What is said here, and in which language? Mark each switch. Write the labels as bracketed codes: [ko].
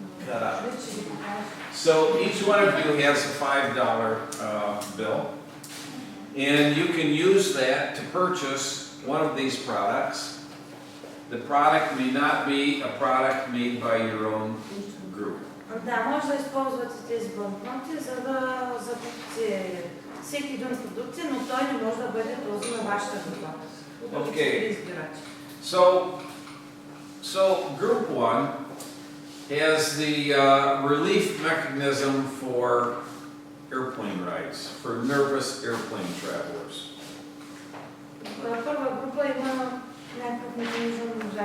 [en] cut out. So each one of you has a $5 bill, and you can use that to purchase one of these products. The product may not be a product made by your own group. [bg] Да, може да използвате тези банкноти, за да закупите всеки един продукт, но той не може да бъде този на вашата група. [en] Okay. So group 1 has the relief mechanism for airplane rides, for nervous airplane travelers. [bg] Първа група има някакъв механизъм за